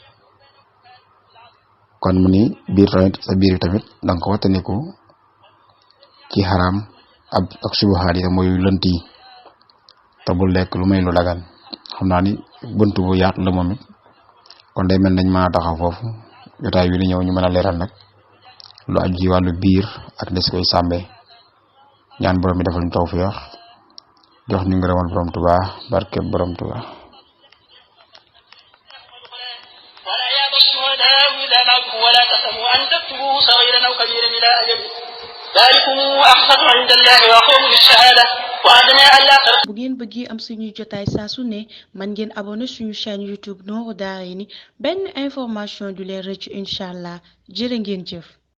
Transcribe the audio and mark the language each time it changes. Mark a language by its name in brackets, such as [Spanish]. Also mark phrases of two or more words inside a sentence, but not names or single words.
[Wolof] kon mu ni biir tamit sa biir tamit danga ko wattandiku ci xaraam ak subuhaat yi mooy lënt yi te bul lekk lu may lu dagan xam naa ni bunt bu yaatu la moom it kon day mel nañ mën a taxaw foofu jotaay wi di ñëw ñu mën a leeral nag lu aju ci wàllu biir ak des koy sàmmee ñaan borom bi defal ñu tawfiix jox ñu ngërëmal borom Tuubaa barke borom Tuubaa [Arabic] ولا تسموا أن تكتبوا صغيرا أو كبيرا إلى أجله ذلكم أحسن عند الله وأقوم بالشهادة وأدنى ألا ترتابوا. [Wolof] bu ngeen bëggee am suñu jotaay saa su ne man ngeen abonné suñu chaîne YouTube Nourou Darayni benn information du leen rëcc [Arabic] إن شاء الله [Wolof] jërë ngeen jëf.